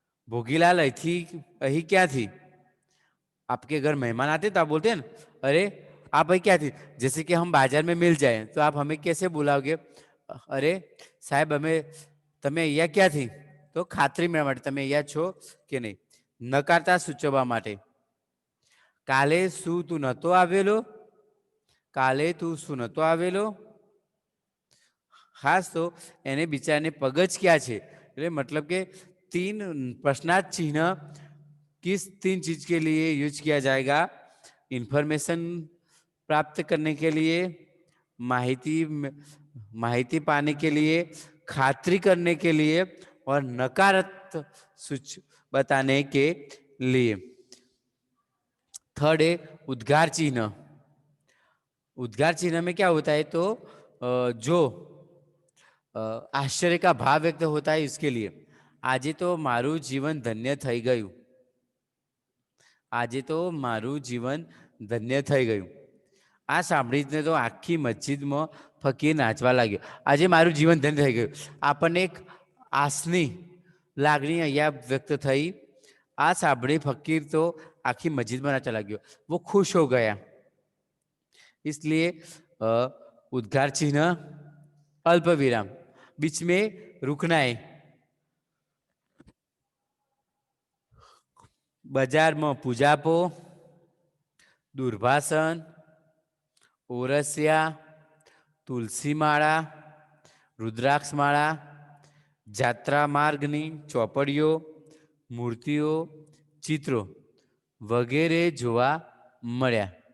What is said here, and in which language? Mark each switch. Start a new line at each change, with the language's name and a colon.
Hindi: भोगीलाल
Gujarati: अही क्या थी?
Hindi: आपके घर मेहमान आते तो आप बोलते हैं ना, अरे आप भाई क्या थी. जैसे कि हम बाजार में मिल जाए तो आप हमें कैसे बुलाओगे? अरे साहब, हमें
Gujarati: તમે અહીંયા ક્યાંથી? તો ખાતરી મેળવવા માટે તમે અહીંયા છો કે નહીં. નકારતા સૂચવવા માટે, કાલે શું તું નહોતો આવેલો? કાલે તું શું નહોતો આવેલો? ખાસ તો એને બિચારાને પગજ ક્યાં છે,
Hindi: એટલે मतलब કે 3 प्रश्नार्थ चिन्ह किस 3 चीज के लिए यूज किया जाएगा? इंफॉर्मेशन प्राप्त करने के लिए, माहिती पाने के लिए, खातरी करने के लिए, और नकारात्मक सूच बताने के लिए. थर्ड है उद्गार चिन्ह. उद्गार चिन्ह में क्या होता है? तो जो आश्चर्य का भाव व्यक्त होता है, इसके लिए.
Gujarati: આજે તો મારું જીવન ધન્ય થઈ ગયું. આજે તો મારું જીવન ધન્ય થઈ ગયું. આ સાંભળીને તો આખી મસ્જિદમાં ફકીર નાચવા લાગ્યો. આજે મારું જીવન ધન્ય થઈ ગયું. આપણને એક આસની લાગણી અહીંયા વ્યક્ત થઈ. આ સાંભળી ફકીર તો આખી મસ્જિદમાં નાચવા લાગ્યો.
Hindi: वो खुश हो गया. इसलिए उद्गार चिन्ह, अल्प विराम, बीच में रुकना है.
Gujarati: બજારમાં પૂજાપો, દુર્ભાષણ, ઓરસિયા, તુલસીમાળા, રુદ્રાક્ષમાળા, જાત્રા માર્ગની ચોપડીઓ, મૂર્તિઓ, ચિત્રો વગેરે જોવા મળ્યા.